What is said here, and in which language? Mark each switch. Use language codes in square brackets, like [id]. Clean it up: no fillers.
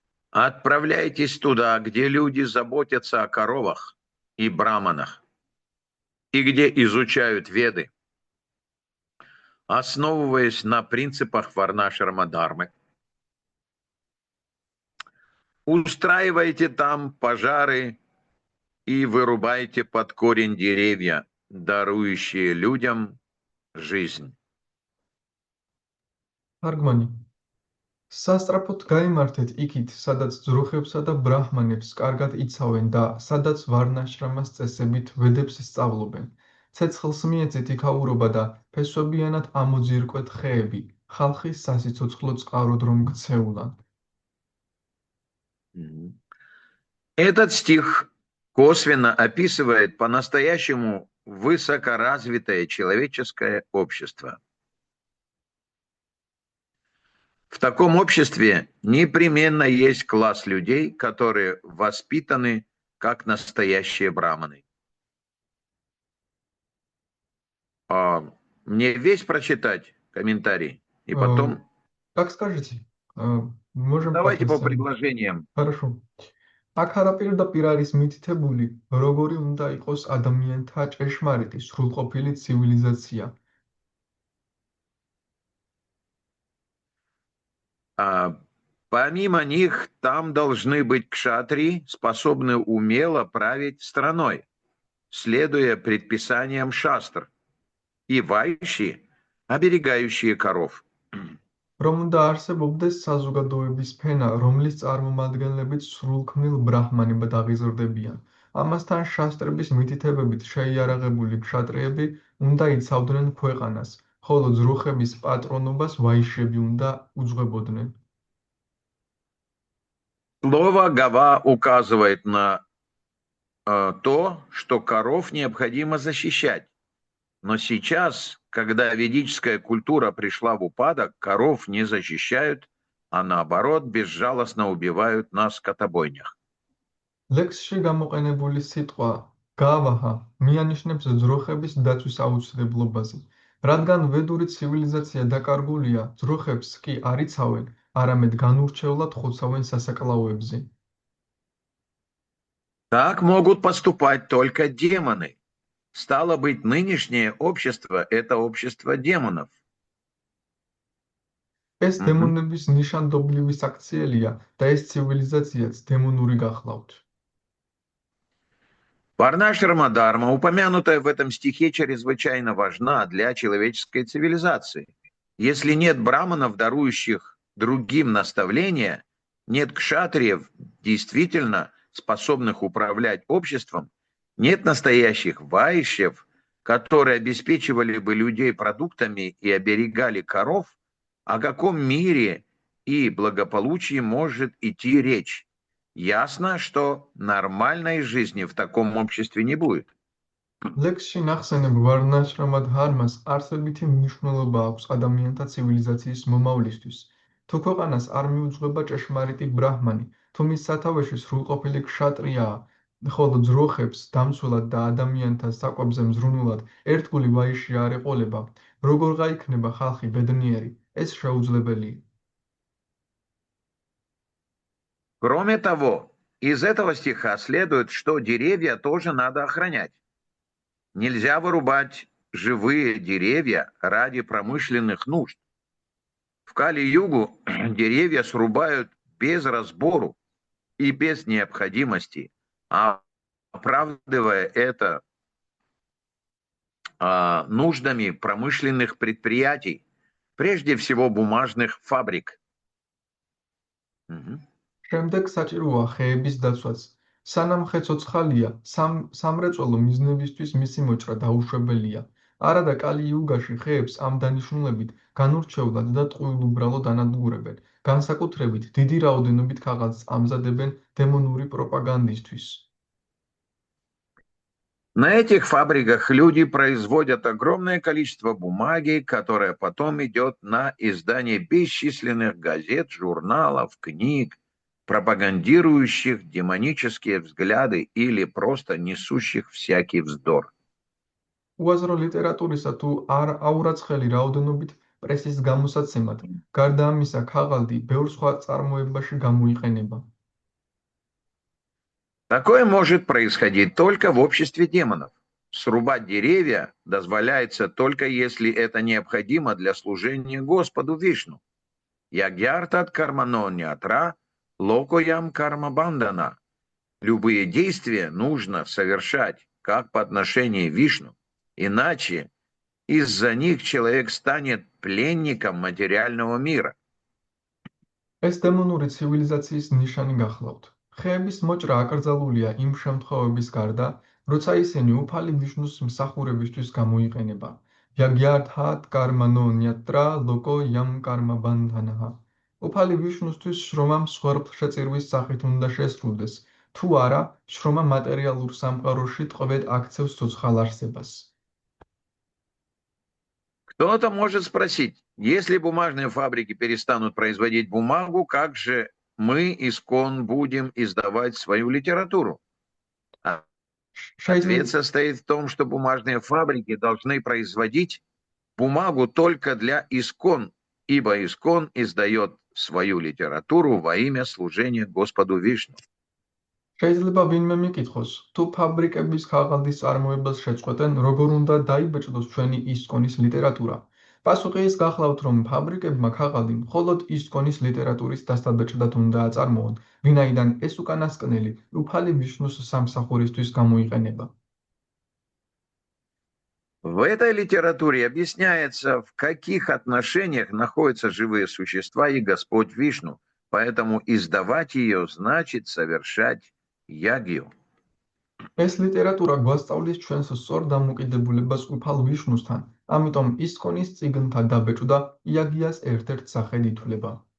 [ru] Отправляйтесь туда, где люди заботятся о коровах и браманах, и где изучают веды, основываясь на принципах Варнашрама-дхармы. Устраивайте там пожары и вырубайте под корень деревья, дарующие людям жизнь. Аргмани. [ka] სასწრაფოდ გაიმართეთ იქით, სადაც ძროხებსა და ბრაჰმანებს კარგად იცავენ და სადაც ვარნაშრამას წესებით ვედებს სწავლობენ. ცეცხლს მიეცეთ იქაურობა და ფესვებიანად ამოძირკვეთ ხეები, ხალხის სასიცოცხლო წყაროდ რომ ქცეულან. [ru] Этот стих косвенно описывает по-настоящему высокоразвитое человеческое общество. В таком обществе непременно есть класс людей, которые воспитаны как настоящие браманы. Мне весь прочитать комментарий и потом... Как скажете? Можем Давайте по предложениям. Хорошо. [ka] აქ არაპირდაპირ არის მითითებული, როგორი უნდა იყოს ადამიანთა ჭეშმარიტი, სრულყოფილი ცივილიზაცია. [ru] Помимо них, там должны быть кшатрии, способные умело править страной, следуя предписаниям шастр, и вайши, оберегающие коров. [ka] რომ უნდა არსებობდეს საზოგადოების ფენა, რომლის წარმომადგენლებიც სრულქმნილ ბრაჰმანებად აღიზრდებიან. ამასთან შასტრების მითითებებით შეიარაღებული ქშატრიები უნდა იცავდნენ ქვეყანას, ხოლო ძროხების პატრონობას ვაიშები უნდა უძღვებოდნენ. [ru] Слово «гава» указывает на то, что коров необходимо защищать. Но сейчас, когда ведическая культура пришла в упадок, коров не защищают, а наоборот безжалостно убивают на скотобойнях. [ka] ლექსში გამოყენებული სიტყვა გავაჰა მიანიშნებს ძროხების დაცვის აუცილებლობაზე, რადგან ვედური ცივილიზაცია დაკარგულია, ძროხებს კი არ იცავენ, არამედ განურჩევლად ხოცავენ სასაკლაოებზე. [ru] Так могут поступать только демоны. Стало быть, нынешнее общество – это общество демонов. [ka] ეს დემონების ნიშანდობლივი საქციელია და ეს ცივილიზაციაც დემონური გახლავთ. [ru] Варнашрама Дharма, упомянутая в этом стихе, чрезвычайно важна для человеческой цивилизации. Если нет браманов, дарующих другим наставления, нет кшатриев, действительно способных управлять обществом, нет настоящих вайшев, которые обеспечивали бы людей продуктами и оберегали коров, о каком мире и благополучии может идти речь? Ясно, что нормальной жизни в таком обществе не будет. [ka] ლექსში ნახსენებ ვარნაშრამა დჰარმას არსებითი მნიშვნელობა აქვს ადამიანთა ცივილიზაციის მომავლისთვის. თუ ქვეყანას არ მიუძღვება ჭეშმარიტი ბრაჰმანი, თუ მის სათავეში სრულყოფილი ქშატრიაა, ხოლო ძროხებს დამცველად და ადამიანთა საკვებზე მზრუნველად ერთგული ვაიში არ ეყოლება, როგორ გაიქნება ხალხი ბედნიერი? ეს შეუძლებელია. [ru] Кроме того, из этого стиха следует, что деревья тоже надо охранять. Нельзя вырубать живые деревья ради промышленных нужд. В Кали-югу деревья срубают без разбору и без необходимости, оправдывая это нуждами промышленных предприятий, прежде всего бумажных фабрик. [ka] შემდეგ საჭიროა ხეების დაცვაც. სანამ ხე ცოცხალია, სამრეწველო მიზნებისთვის მისი მოჭრა დაუშვებელია. არადა კალი-იუგაში ხეებს ამ დანიშნულებით განურჩევლად და ტყუილუბრალოდ ანადგურებენ, განსაკუთრებით დიდი რაოდენობით ქაღალდს ამზადებენ დემონური პროპაგანდისთვის. [ru] На этих фабриках люди производят огромное количество бумаги, которая потом идет на издание бесчисленных газет, журналов, книг, пропагандирующих демонические взгляды или просто несущих всякий вздор. [ka] უაზრო ლიტერატურისა თუ აურაცხელი რაოდენობით პრესის გამოსაცემად, გარდა ამისა, ქაღალდი ბევრ სხვა წარმოებაში გამოიყენება. [ru] Такое может происходить только в обществе демонов. Срубать деревья дозволяется только если это необходимо для служения Господу Вишну. [sa] Ягьяртат карманонятра локоям кармабандана. [ru] Любые действия нужно совершать как по отношению к Вишну, иначе из-за них человек станет пленником материального мира. [ka] ეს დემონური ცივილიზაციის ნიშანი გახლავთ. ხეების მოჭრა აკრძალულია იმ შემთხვევების გარდა, როცა ისინი უფალი ვიშნუს მსახურებისთვის გამოიყენება. [sa] Yagyathāt karmano nyatra loko yam karma bandhanaha. [ka] უფალი ვიშნუსთვის შრომამ სხერფლშეწირვის სახით უნდა შესრულდეს, თუ არა, შრომა მატერიალურ სამყაროში ტყვედ აქცევს ცოცხალ არსებას. [ru] Кто-то может спросить, если бумажные фабрики перестанут производить бумагу, как же мы, искон, будем издавать свою литературу? Ответ состоит в том, что бумажные фабрики должны производить бумагу только для искон, ибо искон издает свою литературу во имя служения Господу Вишну. [ka] შეიძლება ვინმე მიკითხოს, თუ ფაბრიკების ქაღალდის წარმოებას შეწყვეტენ, როგორ უნდა დაიბეჭდოს ჩვენი ისკონის ლიტერატურა? პასუხი ის გახლავთ, რომ ფაბრიკებმა ქაღალდი მხოლოდ ისკონის ლიტერატურის დასაბეჭდად უნდა აწარმოონ, ვინაიდან ეს უკანასკნელი უფალი ვიშნუს სამსახურისთვის გამოიყენება. [ru] В этой литературе объясняется, в каких отношениях находятся живые существа и Господь Вишну, поэтому издавать ее значит совершать ягью. [ka] ეს ლიტერატურა გვასწავლის ჩვენს სწორ დამოკიდებულებას უფალ ვიშნუსთან, ამიტომ ისკონის წიგნთა დაბეჭდა იაგიას ერთ-ერთ სახედ ითვლება.